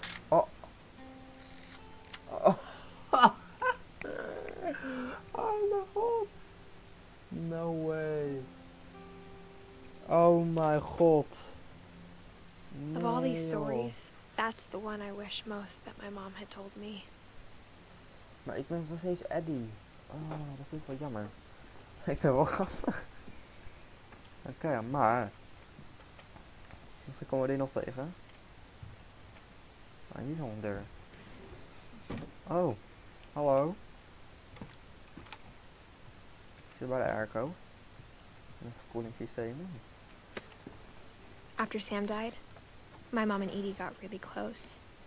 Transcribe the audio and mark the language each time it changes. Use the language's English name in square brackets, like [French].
[English] Oh. Oh. Oh my god. No way. Oh my god. Of all these stories, that's the one I wish most that my mom had told me. [Dutch] Maar ik ben nog steeds Eddie. Oh, dat vind ik wel jammer. Ik vind het wel grappig. Oké, maar... Misschien komen we die nog tegen. Ah, hier is al een deur. Oh, hallo. Ik zit bij de airco. Een verkoelingssysteem. [English] After Sam died, my mom and Edie got really close.